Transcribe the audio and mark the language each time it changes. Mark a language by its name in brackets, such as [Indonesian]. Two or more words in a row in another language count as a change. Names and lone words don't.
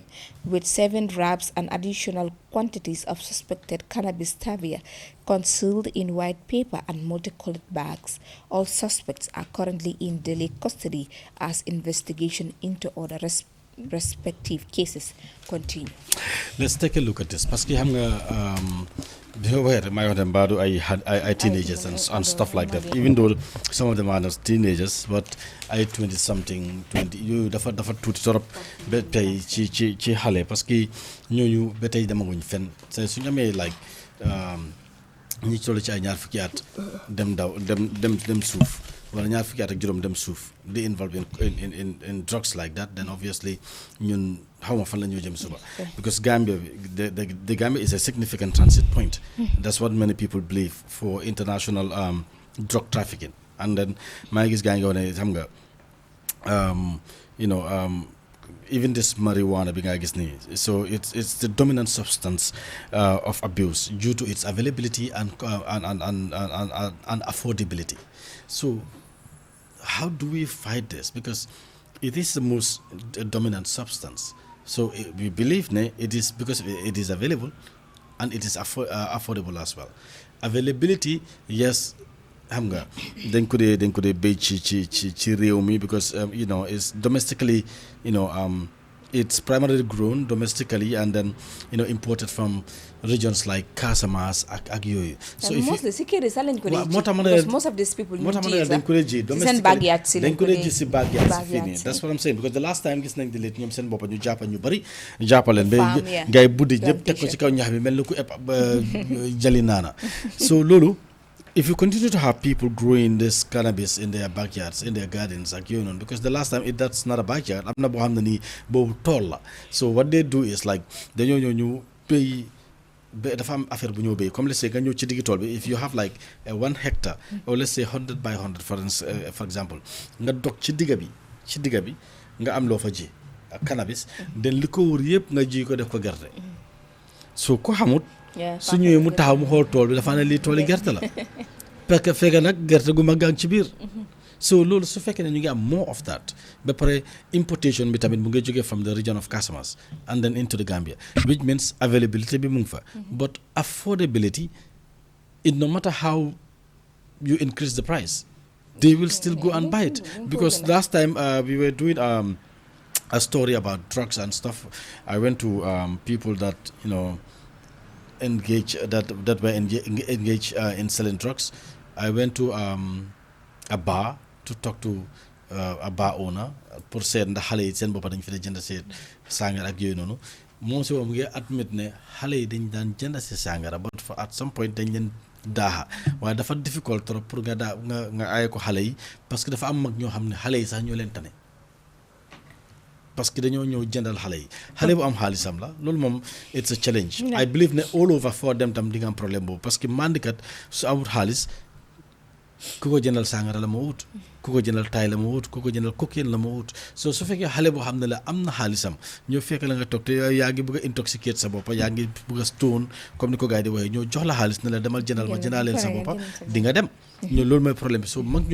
[English] with 7 wraps and additional quantities of suspected cannabis sativa concealed in white paper and multicolored bags. All suspects are currently in daily custody as investigation into other respective cases continue. Let's take a look at this. [French] Parce que [Wolof] xam nga [English] I teenagers and stuff like that. Even though some of them are not teenagers, but I 20-something, 20 you [Wolof] dafa tuuti torop ba tey ci xale [French] parce que [Wolof] ñooñu ba tey demaguñ fenn suñu amee like ñi toll ci ay ñaar fukki at dem suuf wala ñaar fukki at ak juróom dem suuf [English] they involved in drugs like that, then obviously [Wolof] ñun xawma fan la ñoo jëm suba [English] because Gambia the Gambia is a significant transit point. That's what many people believe for international drug trafficking. And then [Wolof] maa ngi gis gaa ngi wane xam nga [English] even this marijuana [Wolof] bi nga gis nii, [English] so it's the dominant substance of abuse due to its availability and affordability. So how do we fight this? Because it is the most dominant substance. So we believe it is because it is available and it is affordable as well. Availability, yes, [Wolof] xam nga dañ ko dee béy ci réew mi [English] because it's domestically you know it's primarily grown domestically and then imported from regions like Casamance [Wolof] ak yooyu. [English] So if mostly [Wolof] si kër yi sax lañ ko dee ji [English] because most of these people [Wolof] moo tax ma ne dañ ko dee ji domestically dañ ko dee ji si backyard si fii nii [English] that's what I'm saying because the last time [Wolof] gis nañ di lit ñoom seen boppa ñu jàppa ñu bëri jàppaleen ba ngay buddi ñëpp teg ko ci kaw ñax bi mel ni ku eb jali naana so loolu [English] if you continue to have people growing this cannabis in their backyards, in their gardens, like because the last time that's not a backyard, [Wolof] am na boo xam ne nii boobu tool la [English] so what they do is like [Wolof] dañoo ñëw ñu béy dafa am affaire bu ñëw béy comme [English] let's say [Wolof] nga ñëw ci diggi tool bi [English] if you have like 1 hectare or let's say 100 by 100 for example [Wolof] nga dog ci digga bi nga am loo fa ji ak cannabis den li ko wër yëpp nga ji ko def ko gerte so ko xamut su ñëwee mu taxaw mu xool tool bi dafa ne lii tool yi gerte la [French] parce que [Wolof] fekk nag gerte gu mag a ngi ci biir so loolu su fekkee ne ñu ngi am [English] more of that [Wolof] ba pare importation bi tamit mu ngi jógee [English] from the region of Casamance and then into the Gambia which means availability [Wolof] bi mu ngi fa [English] but affordability it no matter how you increase the price they will still go and buy it because last time we were doing a story about drugs and stuff I went to people that that were engaged in selling drugs. I went to a bar to talk to a bar owner [Wolof] pour seet ndax xale yi seen boppa dañ fi dee jënd si sàngara ak yooyu noonu moom si moom ngi admit ne xale yi dañ daan jënd si sàngara [English] but for at some point [Wolof] dañ leen daaxa waaye dafa difficult trop pour nga aaye ko xale yi [French] parce que [Wolof] dafa am mag ñoo xam ne xale yi sax ñoo leen tane [French] parce que [Wolof] dañoo ñëw jëndal xale yi xale bu am xaalisam la loolu moom [English] it's a challenge I believe [Wolof] ne [English] all over for them [Wolof] tam di nga am problème boobu [French] parce que [Wolof] mandikat su amul xaalis ku ko jëndal sàngara la ma wut ku ko jëndal taay la ma wut ku ko jëndal cocaine la ma wut so su fekkee xale boo xam ne la am na xaalisam ñoo fekk la nga toog te yaa ngi bëgg a intoxicate sa boppa yaa ngi bëgg a stone comme ni ko gars yi di waxee ñoo jox la xaalis ne la demal jëndal ma jëndaa leen sa boppa di nga dem ñoo loolu mooy problème bi so mag ñooñu